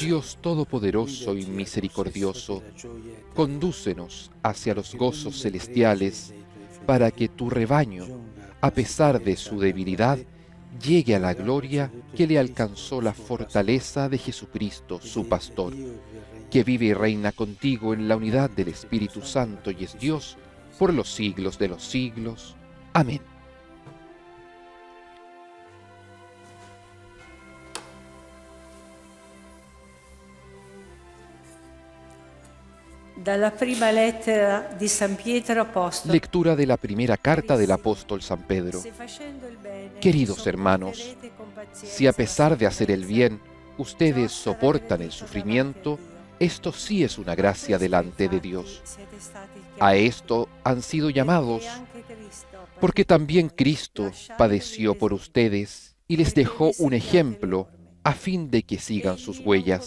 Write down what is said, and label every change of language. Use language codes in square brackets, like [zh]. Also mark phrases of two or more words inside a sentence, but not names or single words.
[es] Dios Todopoderoso y misericordioso, condúcenos hacia los gozos celestiales, para que tu rebaño, a pesar de su debilidad, llegue a la gloria que le alcanzó la fortaleza de Jesucristo, su pastor, que vive y reina contigo en la unidad del Espíritu Santo y es Dios por los siglos de los siglos. Amén. [it] Dalla prima lettera di San Pietro Apostolo. [es] Lectura de la primera carta del apóstol San Pedro. Queridos hermanos, si a pesar de hacer el bien, ustedes soportan el sufrimiento, esto sí es una gracia delante de Dios. A esto han sido llamados, porque también Cristo padeció por ustedes y les dejó un ejemplo a fin de que sigan sus huellas.